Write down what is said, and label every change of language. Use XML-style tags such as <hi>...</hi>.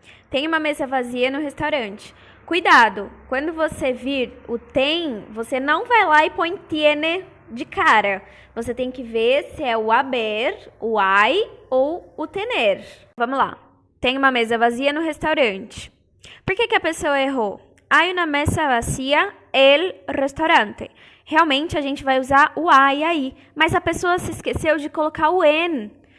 <pt>Tem uma mesa vazia no restaurante. Cuidado, quando você vir o tem, você não vai lá e põe tiene de cara. Você tem que ver se é o haber, o hay ou o tener. Vamos lá. Tem uma mesa vazia no restaurante. Por que a pessoa errou?</pt> <es>Hay una mesa vacía el restaurante.</es> <pt>Realmente a gente vai usar o hay aí, mas a pessoa se esqueceu de colocar o en.</pt>